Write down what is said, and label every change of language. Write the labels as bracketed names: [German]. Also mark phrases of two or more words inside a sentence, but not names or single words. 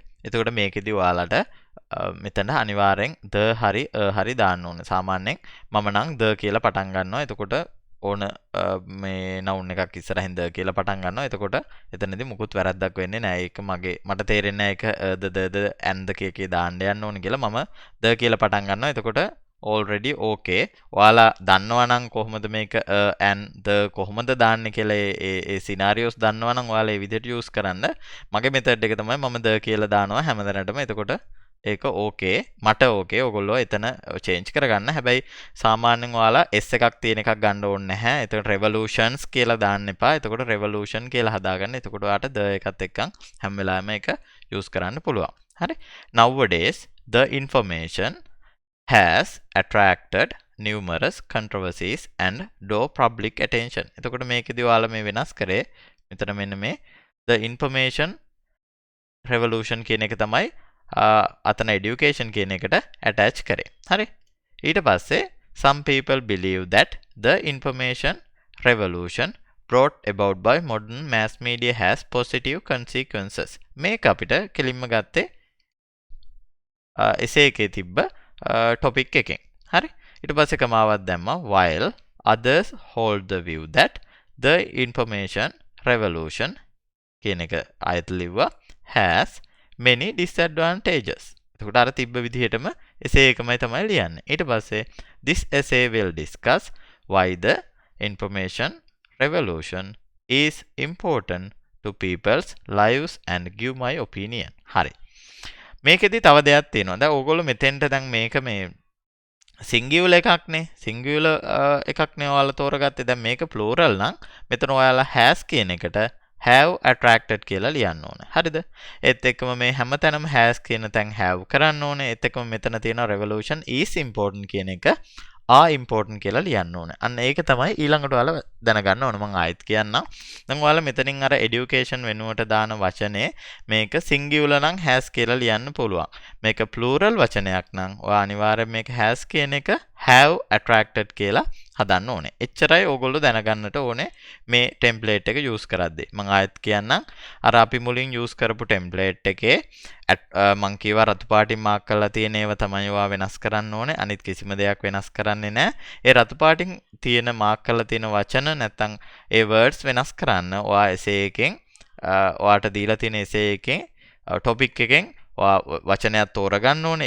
[Sinhala] එතකොට මේකෙදි ඔයාලට මෙතන අනිවාර්යෙන් the හරි දාන්න ඕනේ. සාමාන්‍යයෙන් මම නම් the කියලා පටන් ගන්නවා. එතකොට ඕන මේ noun එකක් ඉස්සරහින් the කියලා පටන් ගන්නවා. එතකොට එතනදී මුකුත් වැරද්දක් වෙන්නේ නැහැ. ඒක මට තේරෙන්නේ නැහැ ඒක [English] the and the [Sinhala] කේ දාන්න යන්න ඕනේ කියලා මම the කියලා පටන් ගන්නවා. එතකොට [English] already okay. [Sinhala] ඔයාලා දන්නවා නම් කොහොමද මේක and the කොහොමද දාන්නේ කියලා ඒ scenarios දන්නවා නම් ඔයාලා ඒ විදිහට use කරන්න. මගේ method එක තමයි මම the කියලා දානවා හැමදැනටම. එතකොට ඒක okay. මට okay. ඔයගොල්ලෝ එතන change කරගන්න. හැබැයි සාමාන්‍යයෙන් ඔයාලා S එකක් තියෙන එකක් ගන්න ඕනේ නැහැ. එතකොට revolutions කියලා දාන්න එපා. එතකොට revolution කියලා හදාගන්න. එතකොට ඔයාට the එකත් එක්කන් හැම වෙලාවෙම ඒක use කරන්න පුළුවන්. හරි. [English] Nowadays the information has attracted numerous controversies and draw public attention. [Sinhala] එතකොට මේකෙදි ඔයාලා මේ වෙනස් කරේ මෙතන මෙන්න මේ [English] the information revolution [Sinhala] කියන එක තමයි අතන education කියන එකට attach කරේ. හරි. ඊට පස්සේ [English] some people believe that the information revolution brought about by modern mass media has positive consequences. [Sinhala] මේක අපිට කෙලින්ම ගත්තේ එසේ එකේ තිබ්බ topic එකෙන්. හරි. ඊට පස්සේ කමාවක් දැම්මා [English] while others hold the view that the information revolution [Sinhala] කියන එක ආයත ලිව්වා [English] has many disadvantages. [Sinhala] එතකොට අර තිබ්බ විදිහටම essay එකමයි තමයි ලියන්නේ. ඊට පස්සේ [English] this essay will discuss why the information revolution is important to people's lives and give my opinion. [Sinhala] හරි. මේකෙදි තව දෙයක් තියෙනවා. දැන් ඕගොල්ලෝ මෙතෙන්ට දැන් මේක මේ සිංගියුලර් එකක්නේ. සිංගියුලර් එකක්නේ ඔයාලා තෝරගත්තේ. දැන් මේක ප්ලූරල් නම් මෙතන ඔයාලා has කියන එකට [English] have attracted [Sinhala] කියලා ලියන්න ඕනේ. හරිද? ඒත් එක්කම මේ හැමතැනම has කියන තැන් have කරන්න ඕනේ. ඒත් එක්කම මෙතන තියෙන [English] revolution is important [Sinhala] කියන එක [English] are important [Sinhala] කියලා ලියන්න ඕනේ. අන්න ඒක තමයි ඊළඟට ඔයාලා දැනගන්න ඕනේ. මම ආයෙත් කියන්නම්. දැන් ඔයාලා මෙතනින් අර education වෙනුවට දාන වචනේ මේක singular නම් has කියලා ලියන්න පුළුවන්. මේක plural වචනයක් නම් ඔයා අනිවාර්යෙන් මේක has කියන එක [English] have attracted [Sinhala] කියලා හදන්න ඕනේ. එච්චරයි ඕගොල්ලෝ දැනගන්නට ඕනේ මේ template එක use කරද්දී. මම ආයෙත් කියන්නම්. අර අපි මුලින් use කරපු template එකේ මං කියවා රතු පාටින් මාක් කරලා තියෙන ඒවා තමයි ඔයා වෙනස් කරන්න ඕනේ. අනිත් කිසිම දෙයක් වෙනස් කරන්නේ නැහැ. ඒ රතු පාටින් තියෙන මාක් කරලා තියෙන වචන නැත්නම් ඒ words වෙනස් කරන්න ඔයා essay එකෙන් ඔයාට දීලා තියෙන essay එකෙන් topic එකෙන් වචනයක් තෝරගන්න ඕනේ.